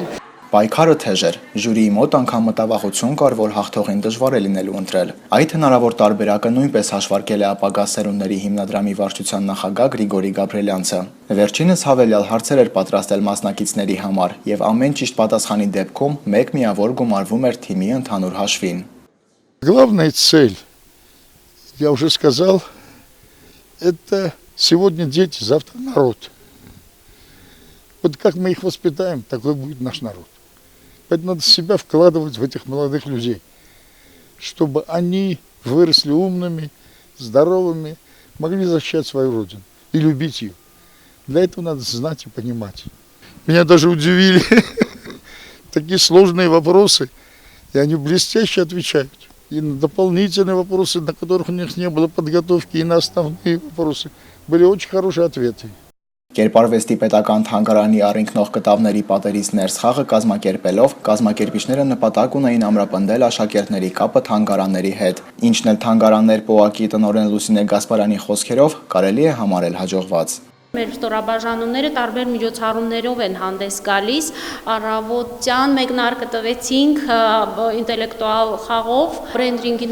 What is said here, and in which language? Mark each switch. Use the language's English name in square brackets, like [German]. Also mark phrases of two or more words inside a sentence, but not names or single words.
[Armenian] Պայքարը թեժ էր, ժյուրիի մոտ անգամ մտավախություն կար, որ հաղթողին դժվար է լինելու ընտրել։ Այդ հնարավոր տարբերակը նույնպես հաշվարկել է ապագա սերունդների հիմնադրամի վարչության նախագահ Գրիգորի Գաբրելյանցը։ Վերջինս հավելյալ հարցեր էր պատրաստել մասնակիցների համար եւ ամեն ճիշտ պատասխանի դեպքում մեկ միավոր գումարվում էր թիմի ընդհանուր հաշվին։ [Russian] Главная цель, я уже сказал, это сегодня дети, завтра народ. Вот как мы их воспитаем, такой будет наш народ. Поэтому надо себя вкладывать в этих молодых людей, чтобы они выросли умными, здоровыми, могли защищать свою родину и любить ее. Для этого надо знать и понимать. Меня даже удивили такие сложные вопросы, и они блестяще отвечают. И на дополнительные вопросы, на которых у них не было подготовки, и на основные вопросы были очень хорошие ответы. [Armenian] Կերպարվեստի պետական թանգարանի առինքնող կտավների պատերից ներս խաղը կազմակերպելով կազմակերպիչները նպատակ ունեին ամրապնդել աշակերտների կապը թանգարանների հետ, ինչն էլ թանգարաններ ՊՕԱԿ-ի տնօրեն Լուսինե Գասպարյանի խոսքերով կարելի է համարել հաջողված։ Մեր ստորաբաժանումները տարբեր միջոցառումներով են հանդես գալիս, առավոտյան մեկնարկը տվեցինք ինտելեկտուալ խաղով, բրենդինգի